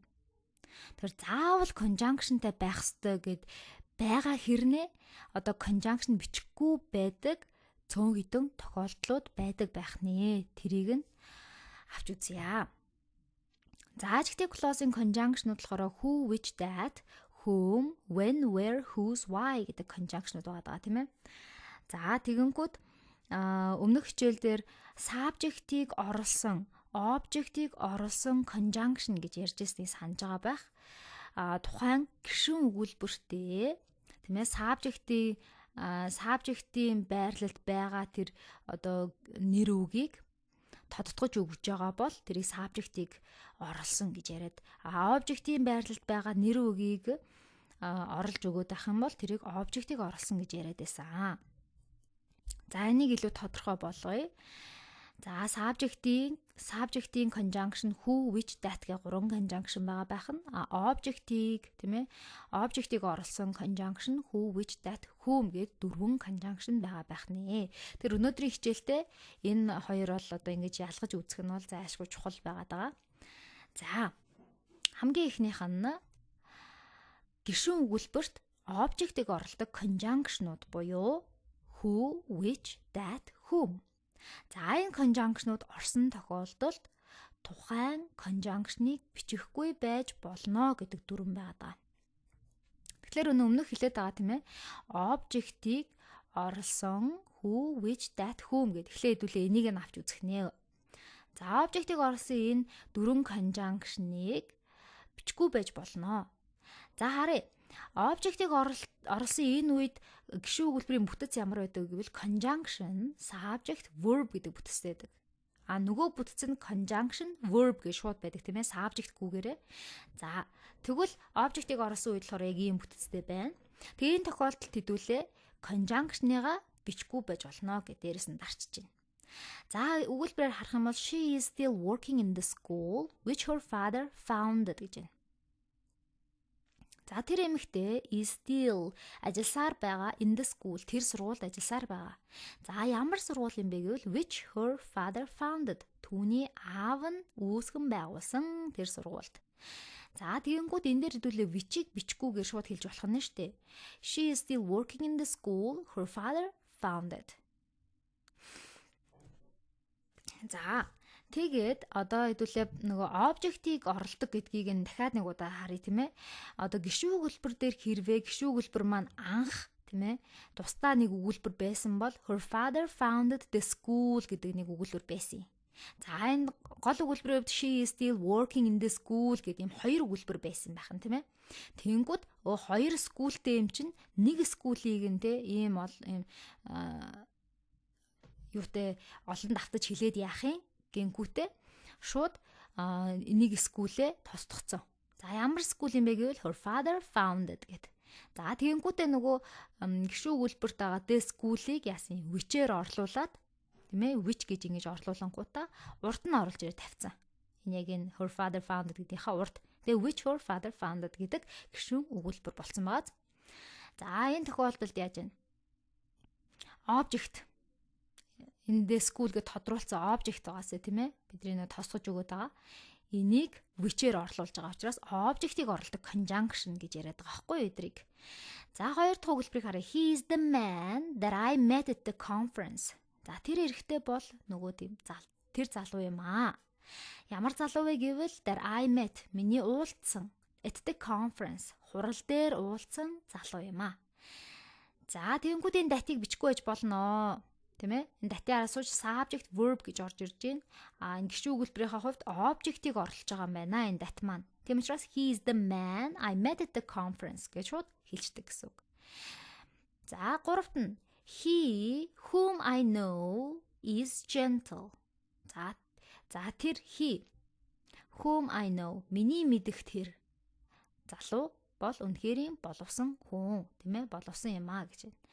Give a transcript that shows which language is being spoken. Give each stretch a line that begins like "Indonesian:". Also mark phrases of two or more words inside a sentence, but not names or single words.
Mongolian: Тэр заавал conjunction-тай байх ёстой гэд байгаа хэрнээ одоо conjunction бичихгүй байдаг цөөн хідэн тохиолдлууд байдаг байх нэ. Тэрийг нь авч үзье. За adjective clause-ийн conjunction-ууд болохоор
English: who, which, that, whom, when, where, whose, why
Mongolian: гэдэг conjunction-ууд байгаа тийм ээ. За тэгэнгүүт өмнөх хичээл дээр subject-ийг оруулсан, object-ийг оруулсан conjunction гэж ярьж ирснийг санаж байгаа байх. Тухайн гишүүн өгүүлбэртэй тийм ээ subject-ийн байрлалд байгаа тэр одоо нэр үгийг тодтогч өгж байгаа бол тэрийг subject-ийг оруулсан гэж яриад object-ийн байрлалд байгаа нэр үгийг оруулж өгөөд ах юм бол тэрийг object-ийг оруулсан гэж яриад байсан. За энийг илүү тодорхой болгоё. За subject-ийн conjunction
English: who, which, that
Mongolian: гэх 3 conjunction байгаа байх нь object-ийг тийм ээ object-ийг оруулсан conjunction
English: who, which, that, whom
Mongolian: гэдэг 4 conjunction байгаа байх нэ. Тэр өнөөдрийн хичээлдээ энэ хоёр бол одоо ингэж ялгаж үзэх нь бол зайлшгүй чухал байгаад байгаа. За хамгийн ихнийх нь гишүүн өгүүлбэрт object-ийг оруулдаг conjunction-ууд буюу
English: who, which, that, whom.
Mongolian: За энэ conjunction-ууд орсон тохиолдолд тухайн conjunction-ыг бичихгүй байж болно гэдэг дүрм байгаа. Тэгэхээр өмнөх хэлээд байгаа тийм ээ. Object-ийг оруулсан
English: who, which, that, whom
Mongolian: гэдэг. Тэгэхээр хэдүүлээ энийг нь авч үзэх нэ. За object-ийг оруулсан энэ 4 conjunction-ыг бичихгүй байж болно. За харъя. Object-ийг оруулсан энэ үед гишүүн өгүүлбэрийн бүтэц ямар байдаг гэвэл
English: conjunction, subject, verb
Mongolian: гэдэг бүтэцтэй байдаг. Нөгөө бүтэц нь
English: conjunction, verb
Mongolian: гэж шууд байдаг тийм ээ, subject гүүгээрээ. За тэгвэл object-ийг оруулсан үед болохоор яг ийм бүтэцтэй байна. Тэгээ энэ тохиолдолд хэдүүлээ conjunction-ыгаа бичихгүй байж болно гэж дээрэс нь дарчиж байна.
English: За өгүүлбэрээр харах юм бол she is still working in the school which her father founded
Mongolian: гэж байна. За тэр эмэгтэй
English: is still
Mongolian: ажилласаар байгаа
English: in the school
Mongolian: тэр сургуульд ажилласаар байгаа. За ямар сургууль юм бэ гэвэл
English: which her father founded
Mongolian: түүний аав нь үүсгэн байгуулсан тэр сургуульд. За тэгэнгүүт энэ дээр хэдүүлээ which-ийг бичихгүйгээр шууд хэлж болох нь шүү дээ.
English: She is still working in the school her father founded.
Mongolian: За тэгээд одоо хэдүүлээ нөгөө object-ийг оруулдаг гэдгийг нь дахиад нэг удаа харъя тийм ээ. Одоо гишүүн өгүүлбэр дээр хэрвээ гишүүн өгүүлбэр маань анх тийм ээ тусдаа нэг өгүүлбэр байсан бол
English: her father founded the school
Mongolian: гэдэг нэг өгүүлбэр байсан. За энэ гол өгүүлбэрийн хувьд
English: she is still working in the school
Mongolian: гэдэг юм 2 өгүүлбэр байсан байх нь тийм ээ. Тэнгүүд 2 schoolтэй юм чинь нэг school-ийг нь тийм ийм юутай олон давтаж хэлээд яах юм? Гингүүтээ шууд нэг скүүлээ тосдогцсон. За ямар скул юм бэ гэвэл
English: her father founded
Mongolian: гэд. За тэгэнгүүтээ нөгөө гишүүн өгүүлбэрт байгаа дэ скулийг яасан which-ээр орлуулад тийм ээ which гэж ингэж орлуулангуудаа урд нь оруулж ирээ тавьсан. Энэ яг энэ
English: her father founded
Mongolian: гэдгийнхаа урд. Тэгээ
English: which her father founded
Mongolian: гэдэг гишүүн өгүүлбэр болсон байгаа. За энэ тохиолдолд яаж вэ?
English: Object in the school
Mongolian: гэж тодруулсан object байгаасаа тийм ээ бидний нөө тосгож өгöd байгаа. Энийг which-ээр орлуулж байгаа учраас object-ийг оруулдаг conjunction гэж яриад байгаа байхгүй юу эдрийг. За хоёр дахь өгүүлбэрийг харъя.
English: He is the man that I met at the conference.
Mongolian: За тэр эрэгтэй бол нөгөө тэр залуу юм аа. Ямар залуу вэ гэвэл
English: that I met
Mongolian: миний уулзсан
English: at the conference
Mongolian: хурал дээр уулзсан залуу юм аа. За тэгэнгүүт энэ датыг бичихгүй байж болно. Тийм ээ. Энэ датын араас сууж
English: subject verb
Mongolian: гэж орж ирж байна. Энэ гишүүн өгүүлбэрийнхаа хувьд object-ийг оруулж байгаа юм байна энэ дат маань. Тийм учраас
English: he is the man I met at the conference
Mongolian: гэж шууд хэлждэг гэсэн үг. За 3-т нь
English: he whom I know is gentle.
Mongolian: За тэр
English: he whom I know
Mongolian: миний мэдэх тэр залуу бол үнэхэрийн боловсон хүн, тийм ээ, боловсон юм аа гэж байна.